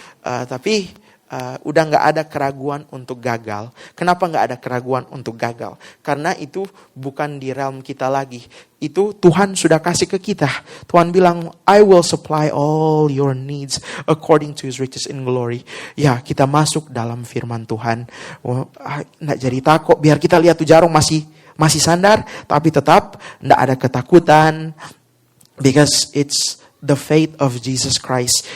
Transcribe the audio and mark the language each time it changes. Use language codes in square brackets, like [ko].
[id] Tapi udah nggak ada keraguan untuk gagal. Kenapa nggak ada keraguan untuk gagal? Karena itu bukan di realm kita lagi. Itu Tuhan sudah kasih ke kita. Tuhan bilang, [en] I will supply all your needs according to His riches in glory. [id] Ya, kita masuk dalam firman Tuhan. Nggak jadi takut. Biar kita lihat tuh jarong masih sandar, tapi tetap nggak ada ketakutan. [en] Because it's the faith of Jesus Christ.